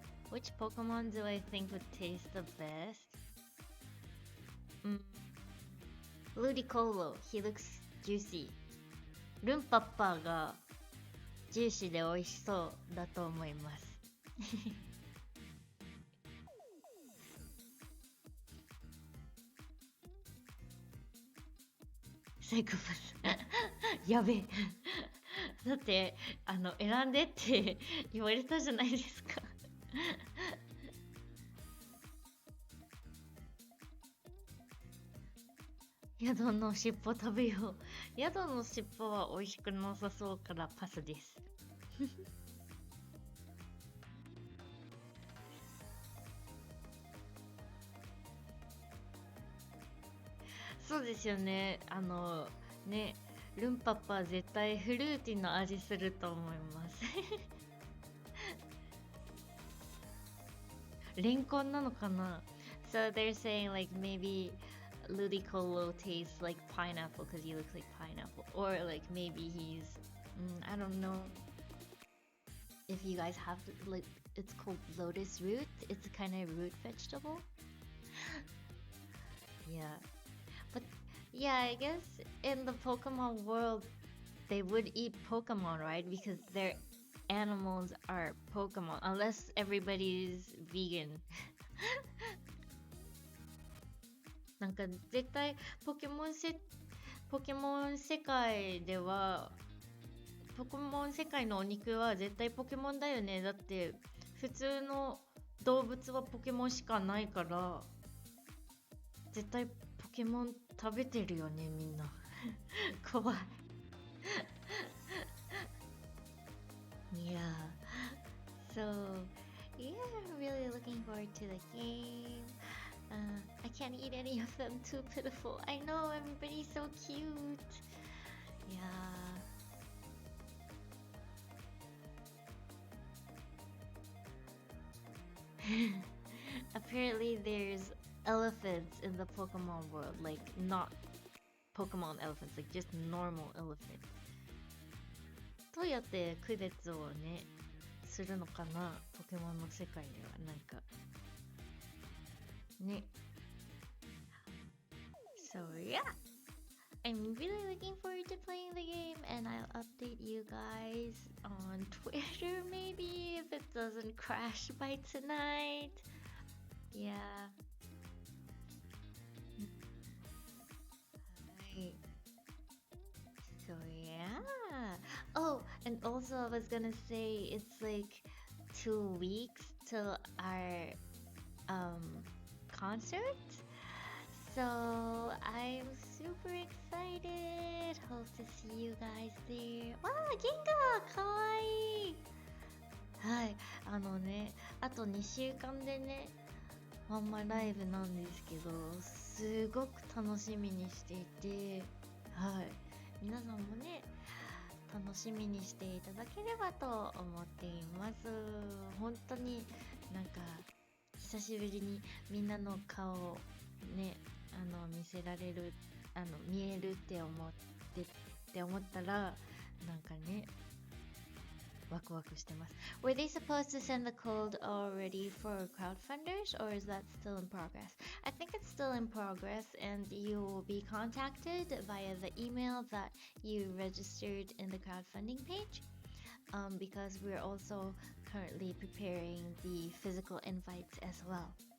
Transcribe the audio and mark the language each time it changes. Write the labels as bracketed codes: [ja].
[en] Which Pokemon do I think would taste the best? Ludicolo, he looks juicy. [ja] ルンパッパーがジューシーで美味しそうだと思います。サイコパス。やべえ。だって選んでって言われたじゃないですか。宿の尻尾食べよう。宿の尻尾は美味しくなさそうからパスです。そうですよね。ね、ルンパッパは絶対フルーティーの味すると思います。レンコンなのかな？ [en] So they're saying like maybe Ludicolo tastes like pineapple because he looks like pineapple, or like maybe he's I don't know if you guys have like it's called lotus root. It's a kind of root vegetable. Yeah, but yeah, I guess in the Pokemon world they would eat Pokemon, right? Because their animals are Pokemon, unless everybody's vegan. [ja] なんか絶対ポケモン世界ではポケモン世界のお肉は絶対ポケモンだよね。だって普通の動物はポケモンしかないから絶対ポケモン食べてるよねみんな。怖い。 [en] Yeah. So, yeah, I'm really looking forward to the game. I can't eat any of them, too pitiful. I know, everybody's so cute. Yeah. Apparently there's elephants in the Pokemon world, like not Pokemon elephants, like just normal elephants. [ja] どうやって区別をねするのかな、ポケモンの世界では。なんかね。 [en] So yeah, I'm really looking forward to playing the game, and I'll update you guys on Twitter maybe if it doesn't crash by tonight. Yeah. Right. So yeah. Oh, and also I was gonna say it's like 2 weeks till our concert. So I'm super excited. Hope to see you guys there. [ja] わあ、ゲンガーかわいい。はい、あと2週間でね、ワンマンライブなんですけど、すごく楽しみにしていて、はい、皆さんもね、楽しみにしていただければと思っています。本当になんか久しぶりにみんなの顔をね、見せられる、見えるって思ったら、なんかね、ワクワクしてます。 [en] Were they supposed to send the code already for crowdfunders, or is that still in progress? I think it's still in progress, and you will be contacted via the email that you registered in the crowdfunding page, because we're also currently preparing the physical invites as well.